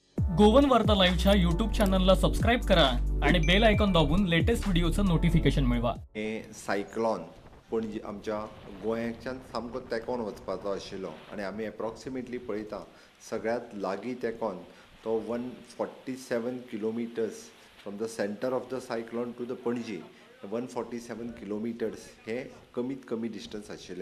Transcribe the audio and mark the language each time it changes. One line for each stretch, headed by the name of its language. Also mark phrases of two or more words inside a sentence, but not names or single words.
Marathi: गोवन वार्ता लाईव्हच्या
English: YouTube channelला
Marathi: सबस्क्राईब करा आणि
English: bell icon
Marathi: दाबून
English: latest videoचं notification
Marathi: मिळवा.
Konkani: हे सायक्लॉन पणजी आमच्या गोंयाच्यान सामको तेंकोन वचपाचो आशिल्लो आनी आमी एप्रॉक्सिमेटली पळयता सगळ्यांत लागीं तेंकोन तो
English: 147 kilometers from the center of the cyclone to the Panaji 147 kilometers
Konkani: हे कमीत कमी डिस्टन्स आशिल्लें.